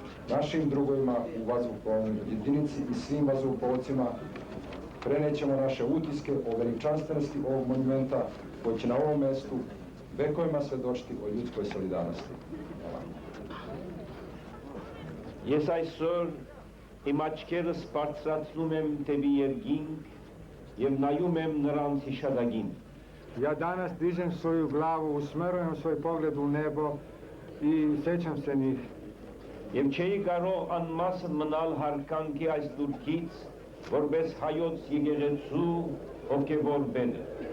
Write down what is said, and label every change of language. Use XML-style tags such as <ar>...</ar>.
<sr>Našim drugovima u vazduhoplovnoj jedinici i svim vazduhoplovcima prenećemo naše utiske o veličanstvenosti ovog monumenta koji će na ovom mestu vekovima svedočiti o ljudskoj solidarnosti.</sr> <hy>Ես այսօր իմ աչքերս բարձրացնում եմ դեպի երկինք եւ նայում եմ նրանց հիշադակին,</hy> <sr>Ja danas dižem svoju glavu, usmerujem svoj pogled u nebo i sećam se njih.</sr> <hy>Եվ չէի կարող անմասն մնալ հարկանքի այս դուրքից, որպես հայոց եկեղեցու հոգևոր բենը։</hy>